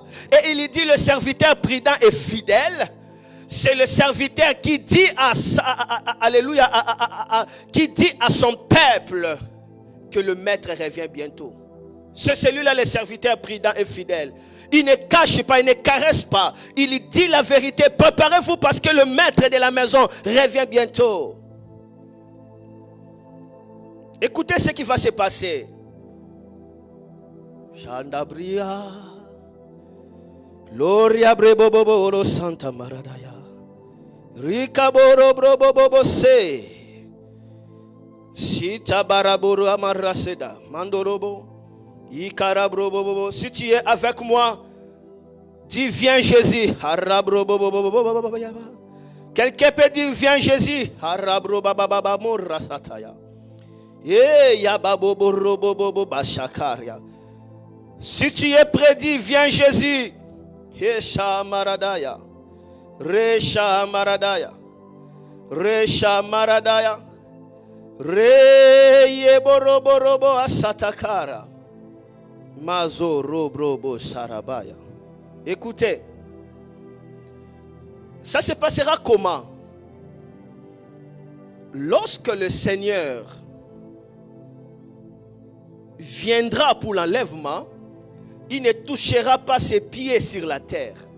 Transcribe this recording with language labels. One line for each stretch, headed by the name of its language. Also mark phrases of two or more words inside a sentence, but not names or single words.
French: Et il dit, le serviteur prudent et fidèle, c'est le serviteur qui dit alléluia, qui dit à son peuple que le maître revient bientôt. C'est celui-là, le serviteur prudent et fidèle. Il ne cache pas, il ne caresse pas. Il dit la vérité. Préparez-vous parce que le maître de la maison revient bientôt. Écoutez ce qui va se passer. Chandabria. Gloria brebobobo Santa Maradaya. Ricaboro brobobobo se. Sita baraboro amaraseda. Mandorobo. Ikarabrobobobo. Si tu es avec moi, dis viens Jésus. Quelqu'un peut dire viens Jésus. Si tu es prêt, dis viens Jésus. Resha Maradaya. Resha Maradaya. Resha Maradaya. Re yeboroborobo asatakara. Mazo robrobo sarabaya. Écoutez, ça se passera comment? Lorsque le Seigneur viendra pour l'enlèvement, il ne touchera pas ses pieds sur la terre.